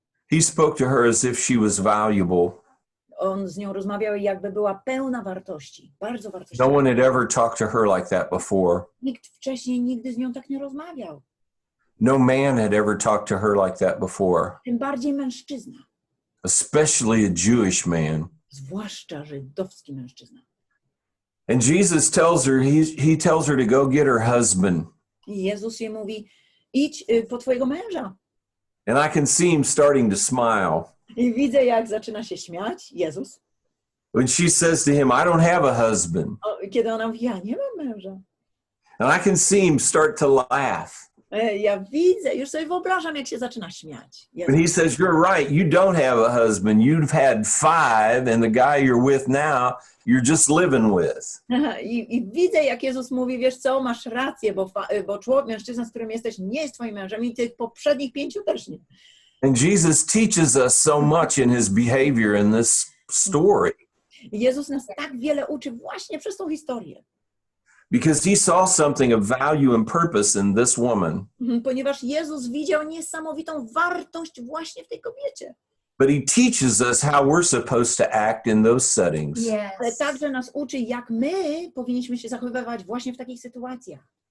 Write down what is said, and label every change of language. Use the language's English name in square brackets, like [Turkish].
[English] He spoke to her as if she was valuable. [Polish] On z nią rozmawiał, jakby była pełna wartości, bardzo wartościowa. [English] No one had ever talked to her like that before. [Polish] Nikt wcześniej nigdy z nią tak nie rozmawiał. [English] No man had ever talked to her like that before, [Polish] Tym bardziej mężczyzna, [English] especially a Jewish man. [Polish] zwłaszcza żydowski mężczyzna. [English] And Jesus tells her, he tells her to go get her husband. [Polish] I Jezus jej mówi, idź po twojego męża. [English] And I can see him starting to smile. [Polish] I widzę, jak zaczyna się śmiać, Jezus. [English] When she says to him, I don't have a husband. [Polish] Kiedy ona mówi, ja nie mam męża. [English] And I can see him start to laugh. [Polish] Ja widzę, już sobie wyobrażam, jak się zaczyna śmiać. [English] But he says, you're right, you don't have a husband. You've had 5, and the guy you're with now, you're just living with. [Polish] I widzę, jak Jezus mówi, wiesz co, masz rację, bo mężczyzna, z którym jesteś, nie jest twoim mężem i tych poprzednich 5 też nie. [English] And Jesus teaches us so much in his behavior in this story. [Polish] Jezus nas tak wiele uczy właśnie przez tą historię. [English] Because he saw something of value and purpose in this woman. [Polish] Ponieważ Jezus widział niesamowitą wartość właśnie w tej kobiecie. [English] But he teaches us how we're supposed to act in those settings. Yes. [Polish] Ale także nas uczy, jak my powinniśmy się zachowywać właśnie w takich sytuacjach.